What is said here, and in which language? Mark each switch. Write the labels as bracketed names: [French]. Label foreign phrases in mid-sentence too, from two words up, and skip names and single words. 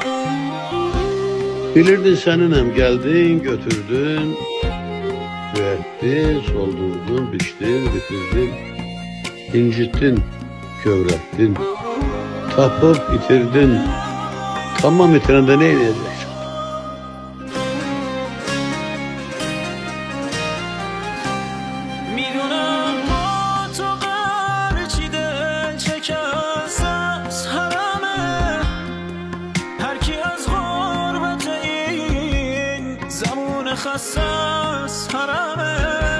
[Azerbaijani] Bilirdin seninem, geldin götürdün, büyüttün, soldurdun, biçtin, bitirdin, incittin, kövrettin, tapıp itirdin. Tamam, itirende ne eyleyeceksin? [Persian] میدونم با تو هرچی دل شکست از حرمه هر کی از غربت این زمان خسته از حرمه